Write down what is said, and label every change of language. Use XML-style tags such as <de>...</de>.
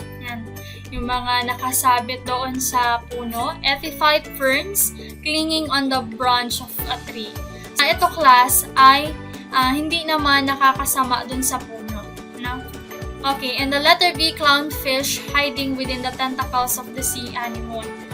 <tl>Yan, yung mga nakasabit doon sa puno.</tl> <en>Epiphyte ferns clinging on the branch of a tree.</en> <tl>Ito class ay hindi naman nakakasama dun sa puno. No?</tl> <en>Okay, and the letter B, clownfish hiding within the tentacles of the sea anemone.</en>